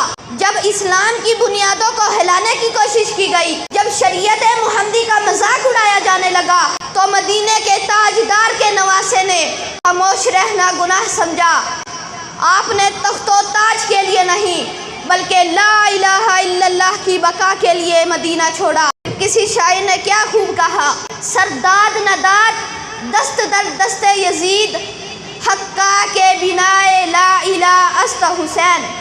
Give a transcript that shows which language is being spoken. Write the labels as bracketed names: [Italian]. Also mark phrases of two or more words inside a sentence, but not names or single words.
[Urdu] جب اسلام کی بنیادوں کو ہلانے کی کوشش کی گئی، جب شریعت محمدی کا مذاق اڑایا جانے لگا، تو مدینے کے تاجدار کے نواسے نے خاموش رہنا گناہ سمجھا۔ آپ نے تخت و تاج کے لیے نہیں بلکہ [Arabic] لا الہ الا اللہ [Urdu] کی بقا کے لیے مدینہ چھوڑا۔ کسی شاعر نے کیا خوب کہا، [Persian] سرداد نداد دست در دست یزید، حقا کے بنائے لا الہ است حسین۔